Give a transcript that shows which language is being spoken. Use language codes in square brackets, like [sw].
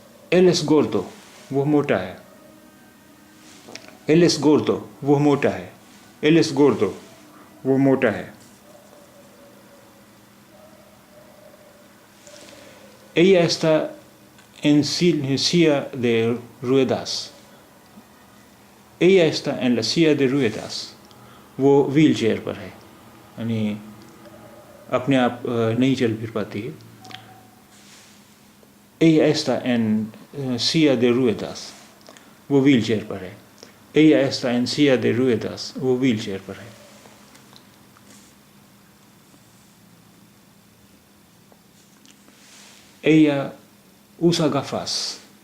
[es] Él es gordo. [hi] वो मोटा है. [es] Él es gordo. वो मोटा है. Él es gordo. वो मोटा है. Ella está en silla de ruedas. Ella está en la silla de ruedas. [hi] वो व्हील चेयर पर है. यानी अपने आप नहीं चल फिर पाती है. [es] Ella está en silla de ruedas. [hi] वो व्हील चेयर पर है. [es] Ella está en silla de ruedas. [hi] वो व्हील चेयर पर है. [es] Ella usa gafas.